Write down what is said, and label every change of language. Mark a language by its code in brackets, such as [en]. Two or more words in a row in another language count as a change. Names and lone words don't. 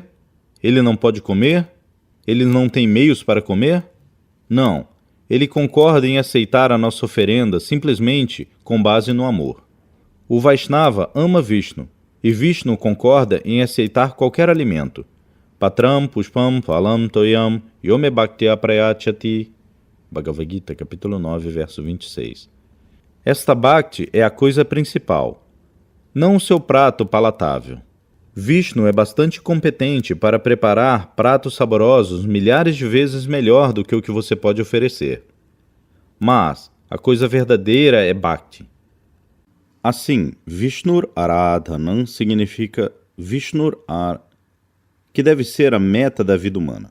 [pt] Ele não pode comer? Ele não tem meios para comer? Não. Ele concorda em aceitar a nossa oferenda simplesmente com base no amor. O Vaishnava ama Vishnu, e Vishnu concorda em aceitar qualquer alimento. [sa] पत्रं पुष्पं फलं तोयं यो मे भक्त्या प्रयच्छति. [pt] Bhagavad Gita, capítulo 9, verso 26. Esta Bhakti é a coisa principal, não o seu prato palatável. Vishnu é bastante competente para preparar pratos saborosos milhares de vezes melhor do que o que você pode oferecer. Mas a coisa verdadeira é Bhakti. Assim, Vishnur Aradhanam significa que deve ser a meta da vida humana.